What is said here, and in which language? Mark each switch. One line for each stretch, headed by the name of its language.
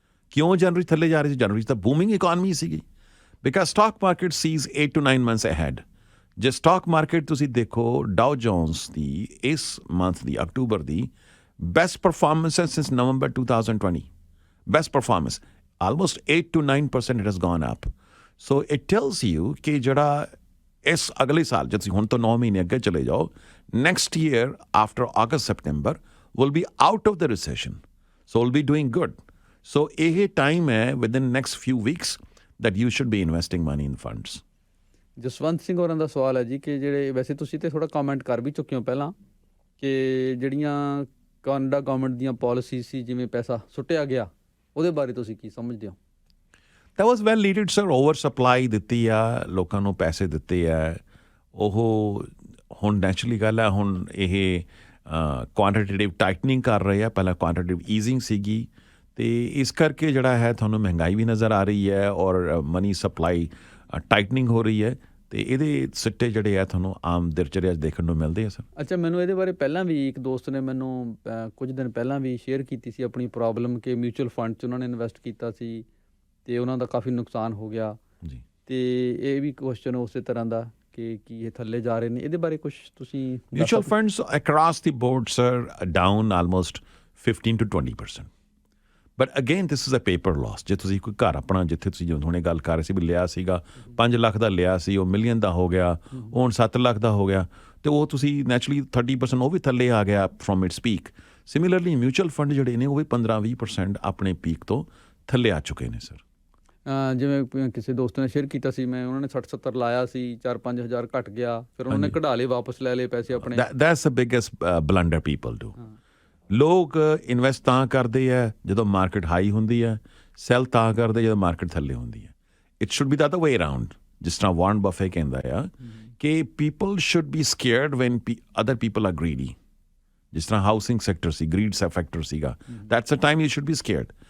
Punjabi: ਕਿਉਂ ਜਨਵਰੀ ਥੱਲੇ ਜਾ ਰਹੀ ਸੀ? ਜਨਵਰੀ 'ਚ ਤਾਂ ਬੂਮਿੰਗ ਇਕੋਨਮੀ ਸੀਗੀ,
English: Because stock market sees 8 to 9 months ahead.
Punjabi: ਜੇ ਸਟਾਕ ਮਾਰਕੀਟ ਤੁਸੀਂ ਦੇਖੋ ਡਾਓ ਜੋਨਸ ਦੀ ਇਸ ਮੰਥ ਦੀ ਅਕਤੂਬਰ ਦੀ ਬੈਸਟ ਪਰਫਾਰਮੈਂਸ ਹੈ since November 2020।
English: best performance. Almost 8 to 9% it has gone up. So it tells you
Punjabi: ਕਿ ਜਿਹੜਾ ਇਸ ਅਗਲੇ ਸਾਲ ਜੇ ਤੁਸੀਂ ਹੁਣ ਤੋਂ 9 ਮਹੀਨੇ ਅੱਗੇ ਚਲੇ ਜਾਓ,
English: next year after August, September will be out of the recession. So we'll be doing good. So ਇਹ time ਹੈ within next few weeks that you should be investing money in funds.
Punjabi: Jaswant Singh ਹੋਰਾਂ ਦਾ ਸਵਾਲ ਹੈ ਜੀ ਕਿ ਜਿਹੜੇ ਵੈਸੇ ਤੁਸੀਂ ਤੇ ਥੋੜਾ ਕਮੈਂਟ ਕਰ ਵੀ ਚੁੱਕੇ ਹੋ ਪਹਿਲਾਂ ਕਿ ਜਿਹੜੀਆਂ ਕੈਨੇਡਾ ਗਵਰਨਮੈਂਟ ਦੀਆਂ ਪਾਲਿਸੀ ਸੀ ਜਿਵੇਂ ਪੈਸਾ ਸੁੱਟਿਆ ਗਿਆ ਉਹਦੇ ਬਾਰੇ ਤੁਸੀਂ ਕੀ ਸਮਝਦੇ ਹੋ?
English: That was well needed, sir.
Punjabi: Over supply ਦਿੱਤੀ ਆ, ਲੋਕਾਂ ਨੂੰ ਪੈਸੇ ਦਿੱਤੇ ਆ, ਉਹ ਹੁਣ ਨੈਚੁਰਲੀ ਗੱਲ ਹੈ, ਹੁਣ ਇਹ ਕੁਆਂਟੀਟੇਟਿਵ ਟਾਈਟਨਿੰਗ ਕਰ ਰਹੇ ਆ, ਪਹਿਲਾਂ ਕੁਆਂਟੀਟੇਟਿਵ ਈਜ਼ਿੰਗ ਸੀਗੀ ਅਤੇ ਇਸ ਕਰਕੇ ਜਿਹੜਾ ਹੈ ਤੁਹਾਨੂੰ ਮਹਿੰਗਾਈ ਵੀ ਨਜ਼ਰ ਆ ਰਹੀ ਹੈ ਔਰ ਮਨੀ ਸਪਲਾਈ ਟਾਈਟਨਿੰਗ ਹੋ ਰਹੀ ਹੈ ਅਤੇ ਇਹਦੇ ਸਿੱਟੇ ਜਿਹੜੇ ਆ ਤੁਹਾਨੂੰ ਆਮ ਦਿਨਚਰਿਆ 'ਚ ਦੇਖਣ ਨੂੰ ਮਿਲਦੇ ਆ ਸਰ। ਅੱਛਾ, ਮੈਨੂੰ ਇਹਦੇ ਬਾਰੇ ਪਹਿਲਾਂ ਵੀ ਇੱਕ ਦੋਸਤ ਨੇ ਮੈਨੂੰ ਕੁਝ ਦਿਨ ਪਹਿਲਾਂ ਵੀ ਸ਼ੇਅਰ ਕੀਤੀ ਸੀ ਆਪਣੀ ਪ੍ਰੋਬਲਮ ਕਿ ਮਿਊਚੁਅਲ ਫੰਡ 'ਚ ਉਹਨਾਂ ਨੇ ਇਨਵੈਸਟ ਕੀਤਾ ਸੀ ਅਤੇ ਉਹਨਾਂ ਦਾ ਕਾਫੀ ਨੁਕਸਾਨ ਹੋ ਗਿਆ ਜੀ। ਅਤੇ ਇਹ ਵੀ ਕੁਐਸਚਨ ਉਸੇ ਤਰ੍ਹਾਂ ਦਾ ਕਿ ਕੀ ਇਹ ਥੱਲੇ ਜਾ ਰਹੇ ਨੇ, ਇਹਦੇ ਬਾਰੇ ਕੁਛ ਤੁਸੀਂ?
English: Mutual funds across the board, sir, are down almost 15 to 20%. But again, this is a paper loss.
Punjabi: ਜੇ ਤੁਸੀਂ ਕੋਈ ਘਰ ਆਪਣਾ ਜਿੱਥੇ ਤੁਸੀਂ ਜਿਵੇਂ ਹੁਣੇ ਗੱਲ ਕਰ ਰਹੇ ਸੀ ਵੀ ਲਿਆ ਸੀਗਾ 5 ਲੱਖ ਦਾ ਲਿਆ ਸੀ, ਉਹ ਮਿਲੀਅਨ ਦਾ ਹੋ ਗਿਆ, ਉਹ ਹੁਣ 7 ਲੱਖ ਦਾ ਹੋ ਗਿਆ ਅਤੇ ਉਹ ਤੁਸੀਂ ਨੈਚੁਰਲੀ 30% ਉਹ ਵੀ ਥੱਲੇ ਆ ਗਿਆ from it's peak. Similarly mutual fund ਜਿਹੜੇ ਨੇ ਉਹ ਵੀ 15-20% ਆਪਣੇ ਪੀਕ ਤੋਂ ਥੱਲੇ ਆ ਚੁੱਕੇ ਨੇ ਸਰ। ਜਿਵੇਂ ਕਿਸੇ ਦੋਸਤ ਨੇ ਸ਼ੇਅਰ ਕੀਤਾ ਸੀ, ਮੈਂ ਉਹਨਾਂ ਨੇ 60-70 ਲਾਇਆ ਸੀ, 4-5 ਹਜ਼ਾਰ ਘਟ ਗਿਆ, ਫਿਰ ਉਹਨਾਂ ਨੇ ਕਢਾ ਲਏ, ਵਾਪਸ ਲੈ ਲਏ ਪੈਸੇ ਆਪਣੇ।
English: That's the biggest blunder people do.
Punjabi: ਲੋਕ ਇਨਵੈਸਟ ਤਾਂ ਕਰਦੇ ਆ ਜਦੋਂ ਮਾਰਕੀਟ ਹਾਈ ਹੁੰਦੀ ਹੈ, ਸੈਲ ਤਾਂ ਕਰਦੇ ਜਦੋਂ ਮਾਰਕੀਟ ਥੱਲੇ ਹੁੰਦੀ ਹੈ।
English: It should be the other way around.
Punjabi: ਜਿਸ ਤਰ੍ਹਾਂ ਵਾਰਨ ਬਫੇ ਕਹਿੰਦਾ ਆ ਕਿ
English: People should be scared when other people are greedy.
Punjabi: ਜਿਸ ਤਰ੍ਹਾਂ ਹਾਊਸਿੰਗ ਸੈਕਟਰ ਸੀ, ਗਰੀਡ ਫੈਕਟਰ ਸੀਗਾ,
English: That's a time you should be scared.